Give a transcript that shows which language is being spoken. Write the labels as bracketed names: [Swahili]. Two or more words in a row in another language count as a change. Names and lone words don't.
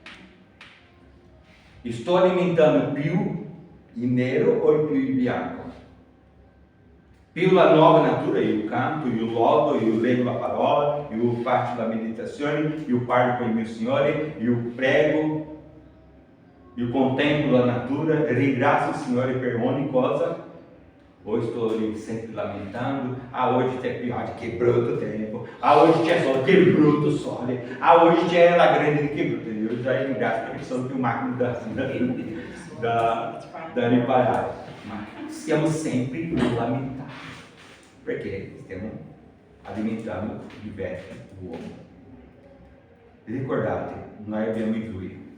[Italian] Sto alimentando più il nero o più il bianco? Più la nuova natura, io canto, io lodo, io leggo la parola, io faccio la meditazione, io parlo con il mio Signore, io prego, io contemplo la natura, ringrazio il Signore per ogni cosa. [Portuguese] Ou estou sempre lamentando, [Italian] hoje c'è pioggia, che brutto tempo, hoje c'è sole, che brutto sole, hoje c'è la grande, che brutto. [Portuguese] Eu já [Italian] ringrazio perché sono più macchine da riparare, ma siamo sempre lamentando, perché stiamo alimentando il vecchio uomo. Ricordate, noi abbiamo i due.